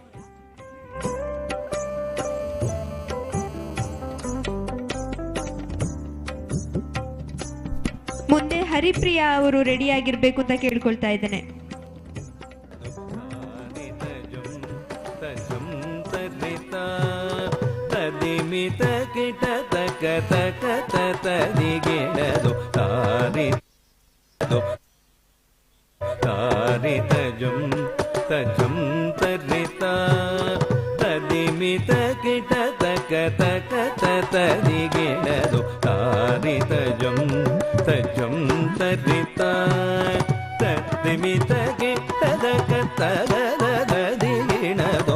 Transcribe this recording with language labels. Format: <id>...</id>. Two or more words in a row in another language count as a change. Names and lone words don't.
<kn>ಮುಂದೆ ಹರಿಪ್ರಿಯಾ ಅವರು ರೆಡಿಯಾಗಿರ್ಬೇಕು ಅಂತ ಕೇಳ್ಕೊಳ್ತಾ ಇದ್ದೇನೆ. ಮಿತ ಕಿಟ ತಕ ತಕ ತದಿಗೆಣದು ತಾರಿದು ತಾರಿತಜಂ ತಜಂ ತರಿತ ತದಿಮಿತ ಕಿಟ ತಕ ತಕ ತದಿಗೆಣದು ತಾರಿತಜಂ ತಜಂ ತರಿತ ತದಿಮಿತ ಕಿಟ ತಕ ತದಿಗೆಣದು</kn>